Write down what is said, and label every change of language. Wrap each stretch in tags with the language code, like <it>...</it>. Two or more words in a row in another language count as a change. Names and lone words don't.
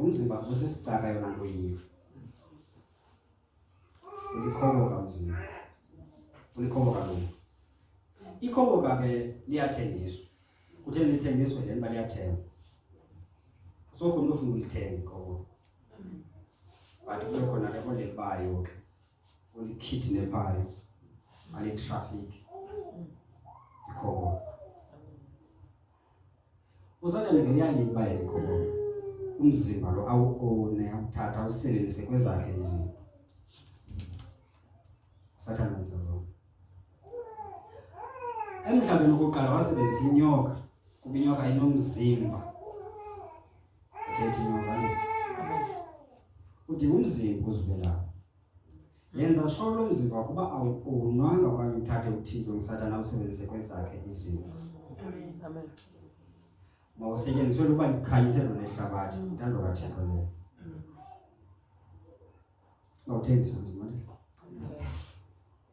<xh>Umzimba usisicaka yona nto yiyo. Ulikhoboka umzimba. Ulikhoboka lo. Ikhoboka ke liyathengiswa. Kutheni lithengiswe le nto liyathengwa. Sokho umuntu ufuna ulithenga ikhoboka. But kube khona ke olebayo ke. Olikidnappayo. Ali traffic. Ikhoboka. USathane ke uyaliba ikhoboka. Umzimba lo awuone awuthatha usebenzise kwezakhe izinto. USathane wenza lokho. Emhlabeni okokuqala wasebenzisa inyoka. Kuba inyoka inomzimba. Uthethe inyoka nje. Udinga umzimba uzube lapha. Yenza sure lo mzimba wakho uba awunwanga okanye uthathe uthintwe nguSathane awusebenzise kwezakhe izinto. Amen. Mawusetyenziswe uba likhanyiselo lehlabathi intando kaThixo leyo. Awuthengisa umzimba nje.</xh>